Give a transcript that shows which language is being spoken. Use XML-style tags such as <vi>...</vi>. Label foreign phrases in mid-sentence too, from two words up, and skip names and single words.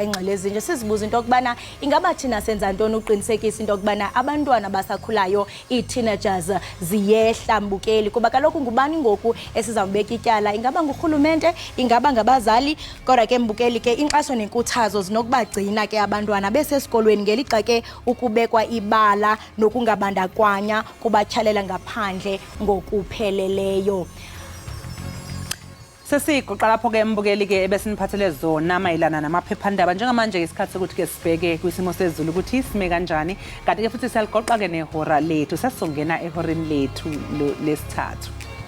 <xh>ingxelo ezinje sizibuza into yokubana ingaba thina senza ntoni uqinisekisa into yokubana abantwana basakhulayo ii-teenagers ziyehla mbukeli kuba kaloku ngubani ngoku esizawubeka ityala ingaba ngurhulumente ingaba ngabazali kodwa ke mbukeli ke inkxaso nenkuthazo zinokubagcina ke abantwana besesikolweni ngelixa ke ukubekwa ibala nokungabandakwanya kubatyalela ngaphandle ngokupheleleyo.</xh> <zu>Sesiqoqa lapho ke mbukeli ke ebesiniphathele zona mayelana namaphephandaba njengamanje isikhathi sokuthi ke sibheke kwisimo sezulu ukuthi sime kanjani kanti ke futhi siyaliqoqa ke nehora lethu sesizongena ehoreni lethu lesithathu.</zu>